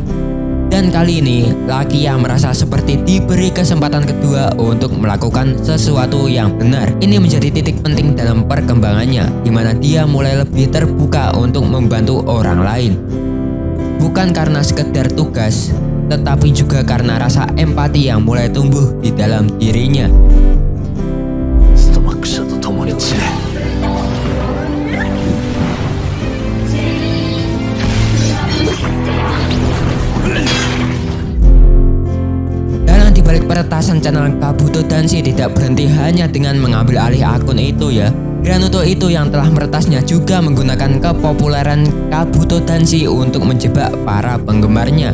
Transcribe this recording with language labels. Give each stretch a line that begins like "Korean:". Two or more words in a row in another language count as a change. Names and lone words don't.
Indonesian: Dan kali ini Lakia merasa seperti diberi kesempatan kedua untuk melakukan sesuatu yang benar. Ini menjadi titik penting dalam perkembangannya, di mana dia mulai lebih terbuka untuk membantu orang lain. Bukan karena sekedar tugas, tetapi juga karena rasa empati yang mulai tumbuh di dalam dirinya.
Japanese: ストマック社と共に散れ
Indonesian: Lakia peretasan channel Kabuto Danshi tidak berhenti hanya dengan mengambil alih akun itu ya. Granuto itu yang telah meretasnya juga menggunakan kepopuleran Kabuto Danshi untuk menjebak para penggemarnya.